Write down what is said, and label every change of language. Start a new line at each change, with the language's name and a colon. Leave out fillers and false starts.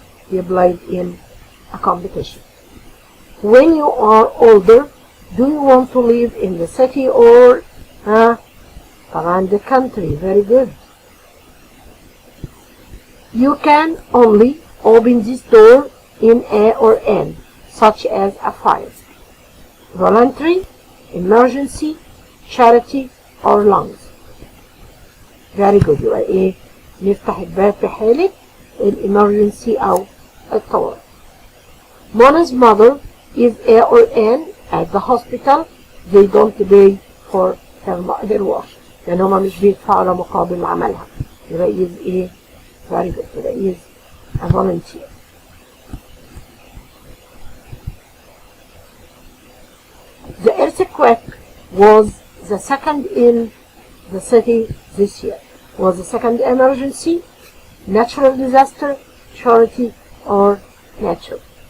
English: He played in a competition. When you are older, do you want to live in the city or around the country? Very good. You can only open this door in A or N, such as a fire. Voluntary, emergency, charity or lungs. Very good.
Arabic: يبقى ايه نفتح الباب في حالة الامرجنسي او الطوارئ.
English: Mona's mother is A or N at the hospital. They don't pay for her work.
Arabic: لأن هما مش بيدفعوا له مقابل عملها.
English: يبقى is a very good. يبقى is a volunteer. The earthquake was the second in the city this year. Was the second emergency, natural disaster, charity or nature.